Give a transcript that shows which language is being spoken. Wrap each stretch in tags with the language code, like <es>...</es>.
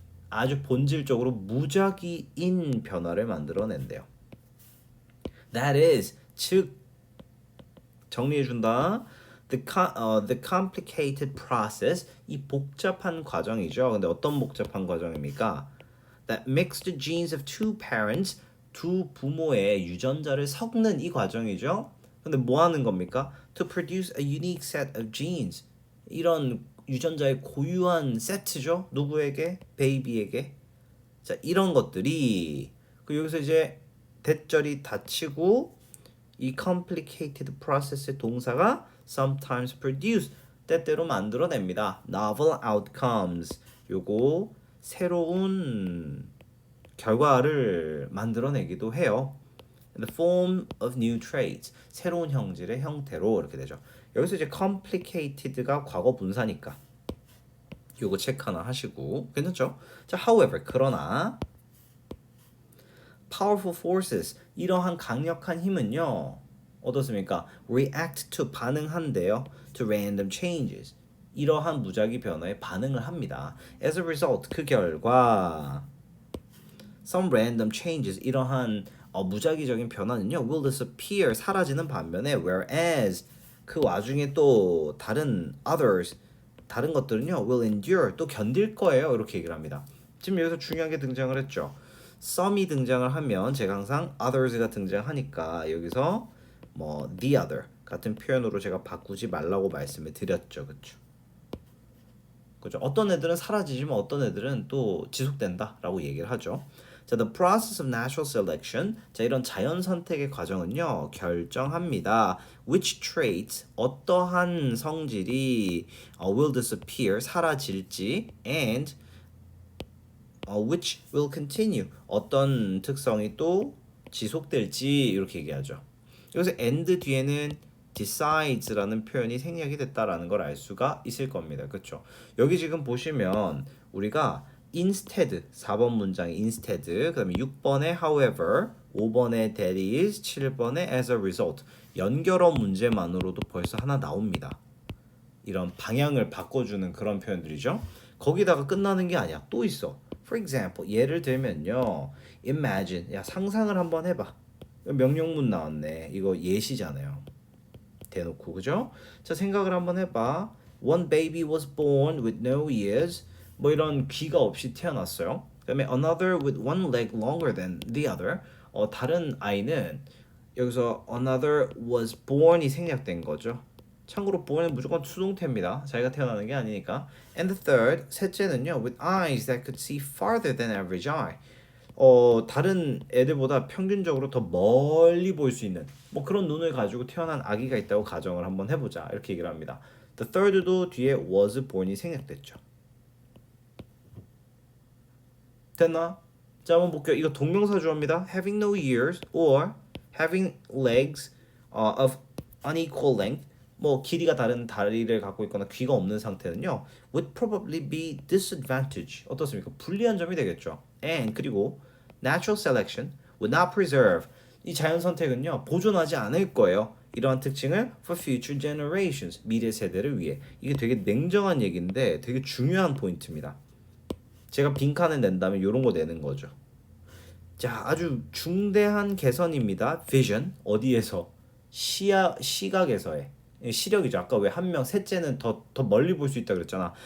<ko>아주 본질적으로 무작위인 변화를 만들어낸대요.</ko> <en>That is,</en> <ko>즉 정리해준다.</ko> <en>The complicated process,</en> <ko>이 복잡한 과정이죠. 근데 어떤 복잡한 과정입니까?</ko> <en>That mixed the genes of two parents,</en> <ko>두 부모의 유전자를 섞는 이 과정이죠. 근데 뭐 하는 겁니까?</ko> <en>To produce a unique set of genes.</en> <ko>이런 유전자의 고유한 세트죠. 누구에게? 베이비에게. 자, 이런 것들이 여기서 이제 대절이 닫히고 이 complicated process의 동사가</ko> <en>sometimes produce,</en> <ko>때때로 만들어냅니다.</ko> <en>novel outcomes,</en> <ko>요거 새로운 결과를 만들어내기도 해요.</ko> <en>In the form of new traits,</en> <ko>새로운 형질의 형태로 이렇게 되죠. 여기서 이제 complicated가 과거 분사니까 요거 체크 하나 하시고 괜찮죠? 자, however, 그러나</ko> <en>powerful forces,</en> <ko>이러한 강력한 힘은요 어떻습니까? react to, 반응한대요.</ko> <en>to random changes,</en> <ko>이러한 무작위 변화에 반응을 합니다. as a result, 그 결과</ko> <en>some random changes,</en> <ko>이러한 무작위적인 변화는요</ko> <en>will disappear,</en> <ko>사라지는 반면에 whereas, 그 와중에 또 다른 others, 다른 것들은요</ko> <en>will endure,</en> <ko>또 견딜 거예요. 이렇게 얘기를 합니다. 지금 여기서 중요한 게 등장을 했죠. some이 등장을 하면 제가 항상 others가 등장하니까 여기서 뭐 the other 같은 표현으로 제가 바꾸지 말라고 말씀을 드렸죠. 그렇죠? 그죠? 어떤 애들은 사라지지만 어떤 애들은 또 지속된다라고 얘기를 하죠.</ko> <en>자, the process of natural selection.</en> <ko>자, 이런 자연 선택의 과정은요, 결정합니다.</ko> <en>which traits,</en> <ko>어떠한 성질이</ko> <en>will disappear,</en> <ko>사라질지,</ko> <en>and which will continue,</en> <ko>어떤 특성이 또 지속될지 이렇게 얘기하죠. 여기서 and 뒤에는 decides라는 표현이 생략이 됐다라는 걸 알 수가 있을 겁니다. 그렇죠? 여기 지금 보시면 우리가 instead, 4번 문장에 instead, 그다음에 6번에 however, 5번에 that is, 7번에 as a result, 연결어 문제만으로도 벌써 하나 나옵니다. 이런 방향을 바꿔주는 그런 표현들이죠. 거기다가 끝나는 게 아니야. 또 있어. For example, 예를 들면요. imagine, 야 상상을 한번 해봐. 명령문 나왔네. 이거 예시잖아요. 대놓고, 그죠? 자, 생각을 한번 해봐.</ko> <en>One baby was born with no ears.</en> <ko>뭐 이런 귀가 없이 태어났어요.</ko> <en>그다음에 another with one leg longer than the other.</en> <ko>다른 아이는 여기서 another was born이 생략된 거죠. 참고로 born은 무조건 수동태입니다. 자기가 태어나는 게 아니니까.</ko> <en>And the third, 셋째는요, with eyes that could see farther than average eye.</en> <ko>다른 애들보다 평균적으로 더 멀리 볼 수 있는 뭐 그런 눈을 가지고 태어난 아기가 있다고 가정을 한번 해보자. 이렇게 얘기를 합니다. The third도 뒤에 was born이 생략됐죠. 됐나? 자, 한번 볼게요. 이거 동명사 주어입니다.</ko> <en>having no ears or having legs of unequal length.</en> <ko>뭐 길이가 다른 다리를 갖고 있거나 귀가 없는 상태는요.</ko> <en>would probably be disadvantage.</en> <ko>어떻습니까? 불리한 점이 되겠죠.</ko> <en>and 그리고 natural selection would not preserve.</en> <ko>이 자연 선택은요. 보존하지 않을 거예요. 이러한 특징을</ko> <en>for future generations.</en> <ko>미래 세대를 위해. 이게 되게 냉정한 얘기인데 되게 중요한 포인트입니다. 제가 빈칸을 낸다면 이런 거 내는 거죠. 자, 아주 중대한 개선입니다. vision 어디에서? 시각에서의 시력이죠. 아까 왜 한 명 셋째는 더 멀리 볼 수 있다 그랬잖아.</ko>